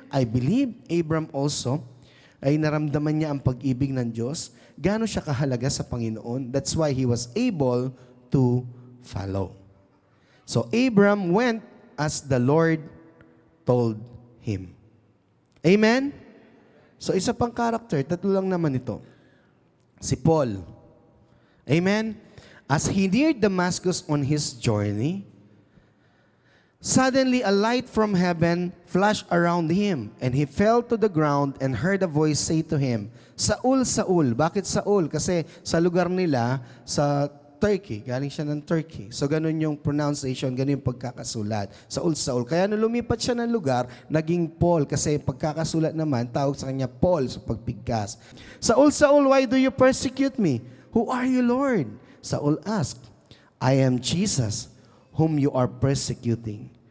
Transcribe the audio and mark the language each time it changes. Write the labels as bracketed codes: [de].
[en] I believe Abram also [tl] ay naramdaman niya ang pag-ibig ng Diyos. Gaano siya kahalaga sa Panginoon? [en] That's why he was able to follow. So Abram went as the Lord told him. Amen? [tl] So isa pang character, tatlo lang naman ito. Si Paul. [en] Amen? As he neared Damascus on his journey, Suddenly, a light from heaven flashed around him, and he fell to the ground and heard a voice say to him, Saul, Saul. [tl] Bakit Saul? Kasi sa lugar nila, sa Turkey, galing siya ng Turkey. So, ganun yung pronunciation, ganun yung pagkakasulat. Saul, Saul. Kaya nung lumipat siya ng lugar, naging Paul. Kasi pagkakasulat naman, tawag sa kanya Paul sa pagpigkas. [en] Saul, Saul, why do you persecute me? Who are you, Lord? Saul asked, I am Jesus, whom you are persecuting.